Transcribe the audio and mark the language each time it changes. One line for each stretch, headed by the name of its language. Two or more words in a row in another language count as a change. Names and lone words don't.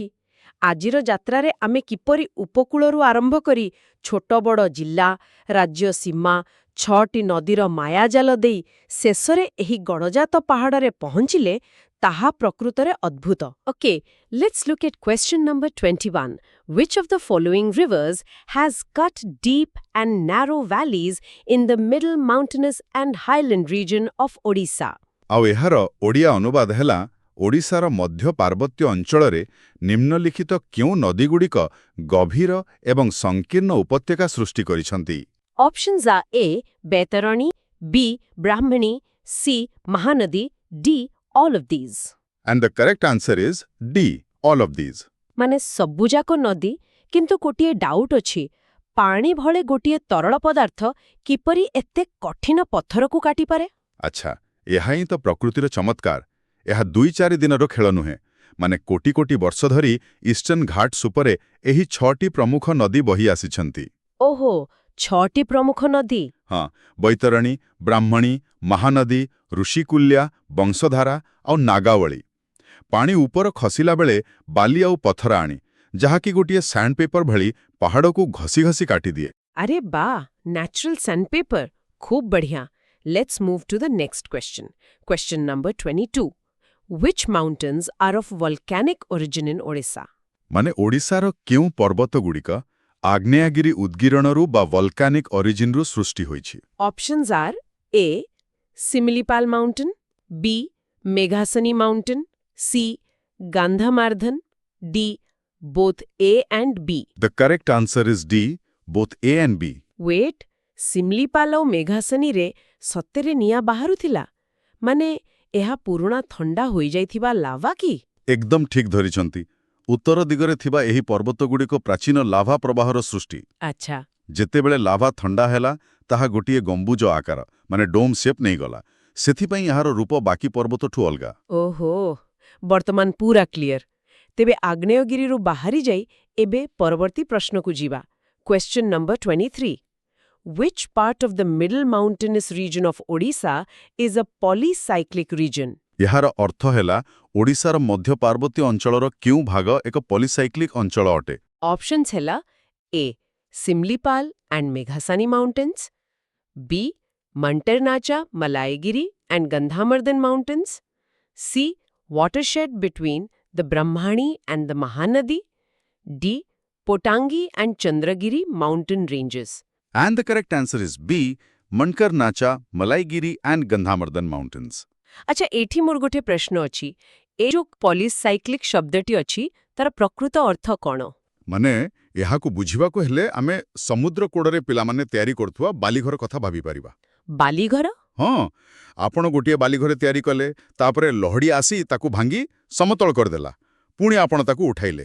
Odia: ଆଜିର ଯାତ୍ରାରେ ଆମେ କିପରି ଉପକୂଳରୁ ଆରମ୍ଭ କରି ଛୋଟ ବଡ଼ ଜିଲ୍ଲା, ରାଜ୍ୟ ସୀମା, 6ଟି ନଦୀର ମାୟାଜାଲ ଦେଇ ଶେଷରେ ଏହି ଗଡ଼ଜାତ ପାହାଡ଼ରେ ପହଞ୍ଚିଲେ, ତାହା ପ୍ରକୃତରେ ଅଦ୍ଭୁତ।
English: OK, let's look at question number 21. Which of the following rivers has cut deep and narrow valleys in the middle mountainous and highland region of Odisha?
Odia: ଆଉ ଏହାର ଓଡ଼ିଆ ଅନୁବାଦ ହେଲା, ଓଡ଼ିଶାର ମଧ୍ୟ ପାର୍ବତ୍ୟ ଅଞ୍ଚଳରେ ନିମ୍ନଲିଖିତ କେଉଁ ନଦୀଗୁଡ଼ିକ ଗଭୀର ଏବଂ ସଂକୀର୍ଣ୍ଣ ଉପତ୍ୟକା ସୃଷ୍ଟି କରିଛନ୍ତି?
English: Options are A. Baitarani, B. Brahmani, C. Mahanadi, D. All of these. And the correct answer is D, all of these.
Odia: ମାନେ ସବୁଯାକ ନଦୀ, କିନ୍ତୁ ଗୋଟିଏ ଡାଉଟ୍ ଅଛି, ପାଣି ଭଳି ଗୋଟିଏ ତରଳ ପଦାର୍ଥ କିପରି ଏତେ କଠିନ ପଥରକୁ କାଟିପାରେ? ଆଚ୍ଛା, ଏହା ହିଁ ତ ପ୍ରକୃତିର ଚମତ୍କାର। ଏହା 2-4 ଦିନର ଖେଳ ନୁହେଁ। ମାନେ କୋଟି କୋଟି ବର୍ଷ ଧରି ଇଷ୍ଟର୍ଣ୍ଣ ଘାଟ୍ସ ଉପରେ ଏହି 6ଟି ପ୍ରମୁଖ ନଦୀ ବହି ଆସିଛନ୍ତି। ଓହୋ, 6ଟି ପ୍ରମୁଖ ନଦୀ। ହଁ, ବୈତରଣୀ, ବ୍ରାହ୍ମଣୀ, ମହାନଦୀ, ଋଷିକୁଲ୍ୟା, ବଂଶଧାରା ଆଉ ନାଗାବଳୀ। ପାଣି ଉପର ଖସିଲା ବେଳେ ବାଲି ଆଉ ପଥର ଆଣି, ଯାହାକି ଗୋଟିଏ ସ୍ୟାଣ୍ଡପେପର ଭଳି ପାହାଡ଼କୁ ଘଷି ଘଷି କାଟିଦିଏ। ଆରେ ବା,
English: natural sandpaper,
Odia: ଖୁବ୍ ବଢ଼ିଆ।
English: Let's move to the next question. Question number 22. Which mountains are of volcanic origin in Odisha?
Odia: ମାନେ ଓଡ଼ିଶାର କେଉଁ ପର୍ବତଗୁଡ଼ିକ ଆଗ୍ନେୟଗିରି ଉଦ୍ଗୀରଣରୁ ବା
English: volcanic originରୁ
Odia: ସୃଷ୍ଟି ହୋଇଛି?
English: Options are A. Similipal Mountain, B. Meghasani Mountain, C. Gandhamardhan, D. Both A and B. The correct answer is D, both A and B.
Odia: Wait, Similipal ଆଉ ମେଘାସନୀରେ ସତରେ ନିଆଁ ବାହାରୁଥିଲା? ମାନେ ଏହା ପୁରୁଣା ଥଣ୍ଡା ହୋଇଯାଇଥିବା ଲାଭା କି? ଏକଦମ ଠିକ୍ ଧରିଛନ୍ତି। ଉତ୍ତର ଦିଗରେ ଥିବା ଏହି ପର୍ବତଗୁଡ଼ିକ ପ୍ରାଚୀନ ଲାଭା ପ୍ରବାହର ସୃଷ୍ଟି। ଆଚ୍ଛା। ଯେତେବେଳେ ଲାଭା ଥଣ୍ଡା ହେଲା, ତାହା ଗୋଟିଏ ଗମ୍ବୁଜ ଆକାର, ମାନେ
English: dome shape
Odia: ନେଇଗଲା। ସେଥିପାଇଁ ଏହାର ରୂପ ବାକି ପର୍ବତଠୁ ଅଲଗା। ଓହୋ, ବର୍ତ୍ତମାନ ପୁରା କ୍ଲିୟର। ତେବେ ଆଗ୍ନେୟଗିରିରୁ ବାହାରି ଯାଇ ଏବେ ପରବର୍ତ୍ତୀ ପ୍ରଶ୍ନକୁ ଯିବା। Question number 23.
English: Which part of the middle mountainous region of Odisha is a polycyclic region?
Odia: ଏହାର ଅର୍ଥ ହେଲା, ଓଡ଼ିଶାର ମଧ୍ୟ ପାର୍ବତ୍ୟ ଅଞ୍ଚଳର କେଉଁ ଭାଗ ଏକ ପଲିସାଇକ୍ଲିକ୍ ଅଞ୍ଚଳ ଅଟେ?
English: Options ହେଲା A. Simlipal and Meghasani Mountains, B. Mantarnacha, Malaigiri and Gandhamardhan Mountains, C. Watershed between the Brahmani and the Mahanadi, D. Potangi and Chandragiri mountain ranges. And the correct answer is B, Mankarnacha, Malaigiri and Gandhamardhan mountains.
Odia: ଆଚ୍ଛା, ଏଠି ମୋର ଗୋଟେ ପ୍ରଶ୍ନ ଅଛି। ଏ ଯୋଉ ପଲିସାଇକ୍ଲିକ୍ ଶବ୍ଦଟି ଅଛି, ତାର ପ୍ରକୃତ ଅର୍ଥ କ'ଣ? ମାନେ ଏହାକୁ ବୁଝିବାକୁ ହେଲେ ଆମେ ସମୁଦ୍ର କୂଳରେ ପିଲାମାନେ ତିଆରି କରୁଥିବା ବାଲିଘର କଥା ଭାବିପାରିବା। ବାଲିଘର? ହଁ, ଆପଣ ଗୋଟିଏ ବାଲିଘର ତିଆରି କଲେ, ତାପରେ ଲହଡ଼ି ଆସି ତାକୁ ଭାଙ୍ଗି ସମତଳ କରିଦେଲା, ପୁଣି ଆପଣ ତାକୁ ଉଠାଇଲେ।